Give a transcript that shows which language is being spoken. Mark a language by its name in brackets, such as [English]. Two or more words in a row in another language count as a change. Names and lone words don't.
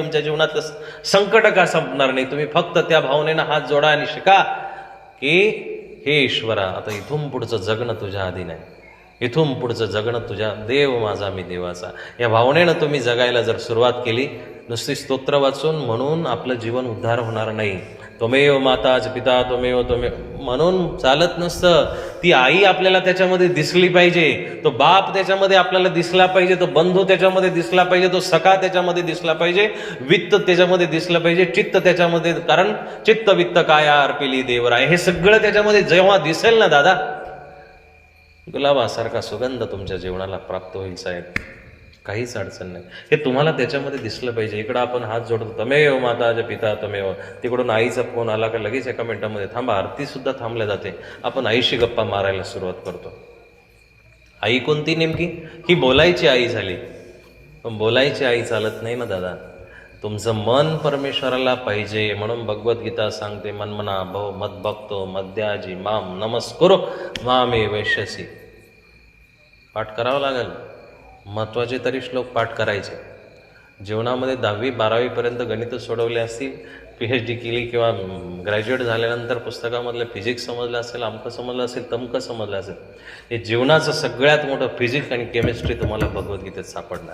[Marathi] तुमच्या जीवनातलं संकट का संपणार नाही? तुम्ही फक्त त्या भावनेनं हात जोडा आणि शिका की हे ईश्वरा, आता इथून पुढचं जगणं तुझ्या अधीन आहे, इथून पुढचं जगणं तुझ्या, देव माझा मी देवाचा, या भावनेनं तुम्ही जगायला जर सुरुवात केली, नुसती स्तोत्र वाचून म्हणून आपलं जीवन उद्धार होणार नाही. [Sanskrit] त्वमेव माताच पिता त्वमेव [Marathi] म्हणून चालत नसतं. ती आई आपल्याला त्याच्यामध्ये दिसली पाहिजे, तो बाप त्याच्यामध्ये आपल्याला दिसला पाहिजे, तो बंधू त्याच्यामध्ये दिसला पाहिजे, तो सखा त्याच्यामध्ये दिसला पाहिजे, वित्त त्याच्यामध्ये दिसलं पाहिजे, चित्त त्याच्यामध्ये, कारण चित्त वित्त काया अर्पिली देवराय, हे सगळं त्याच्यामध्ये जेव्हा दिसेल ना दादा, गुलाबासारखा सुगंध तुमच्या जीवनाला प्राप्त होईल साहेब. काहीच अडचण नाही. हे तुम्हाला त्याच्यामध्ये दिसलं पाहिजे. इकडं आपण हात जोडतो, [Sanskrit] तमेव माताज पिता तमेव, [Marathi] तिकडून आईचा फोन आला का लगेच एका मिनिटामध्ये थांबा, आरती सुद्धा थांबल्या जाते, आपण आईशी गप्पा मारायला सुरुवात करतो. आई कोणती नेमकी? ही बोलायची आई झाली. पण बोलायची आई चालत नाही ना दादा, तुमचं मन परमेश्वराला पाहिजे. म्हणून भगवद्गीता सांगते, [Sanskrit] मनमना भव मद भक्तो मद्याजी माम नमस्कुरो मामे वैश्यसी. [Marathi] पाठ करावं लागेल. महत्त्वाचे तरी श्लोक पाठ करायचे. जीवनामध्ये 10वी-12वी पर्यंत गणित सोडवले असतील, PhD केली किंवा ग्रॅज्युएट झाल्यानंतर पुस्तकामधलं फिजिक्स समजलं असेल, अमकं समजलं असेल, तमकं समजलं असेल, हे जीवनाचं सगळ्यात मोठं फिजिक्स आणि केमिस्ट्री तुम्हाला भगवद्गीतेत सापडणार.